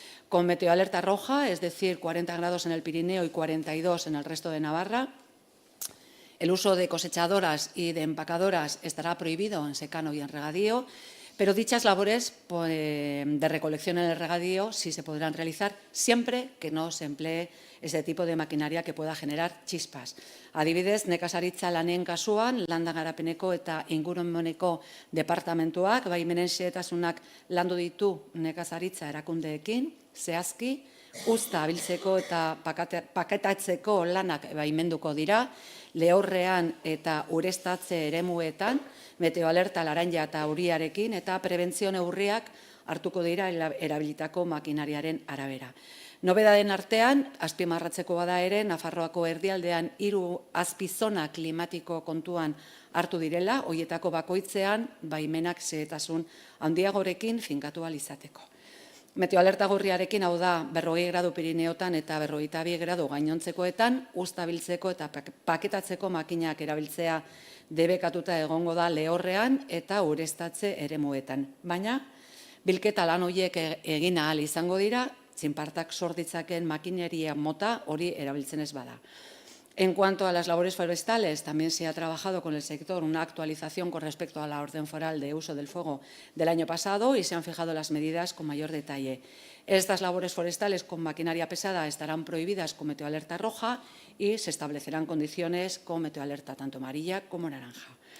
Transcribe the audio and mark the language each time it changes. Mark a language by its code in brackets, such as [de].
[es] Con meteoalerta roja, es decir, 40 grados en el Pirineo y 42 en el resto de Navarra, el uso de cosechadoras y de empacadoras estará prohibido en secano y en regadío, pero dichas labores de recolección en el regadío sí se podrán realizar siempre que no se emplee ese tipo de maquinaria que pueda generar chispas. [eu] Adibidez, nekazaritza lanen kasuan, landa garapeneko eta ingurumeneko departamentuak baimenen xehetasunak landu ditu nekazaritza erakundeekin, zehazki, uzta abiltzeko eta paketatzeko lanak baimenduko dira, lehorrean eta urestatze eremuetan, meteoalerta laranja eta euriarekin eta prebentzio neurriak hartuko dira erabilitako makinariaren arabera. Nobedaden artean, azpimarratzeko bada ere, Nafarroako erdialdean 3 azpizona klimatiko kontuan hartu direla, horietako bakoitzean baimenak xehetasun handiagorekin finkatu ahal izateko. Meteoalerta gorriarekin, hau da, 40 gradu Pirineotan eta 42 gradu gainontzekoetan, uztabiltzeko eta paketatzeko makinak erabiltzea debekatuta egongo da lehorrean eta ureztatze eremuetan. Baina, bilketa lan horiek egin ahal izango dira, txinpartak sorditzaken makineria mota hori erabiltzen ez bada. [es] En cuanto a las labores forestales, también se ha trabajado con el sector una actualización con respecto a la orden foral de uso del fuego del año pasado y se han fijado las medidas con mayor detalle. Estas labores forestales con maquinaria pesada estarán prohibidas con meteoalerta roja y se establecerán condiciones con meteoalerta tanto amarilla como naranja.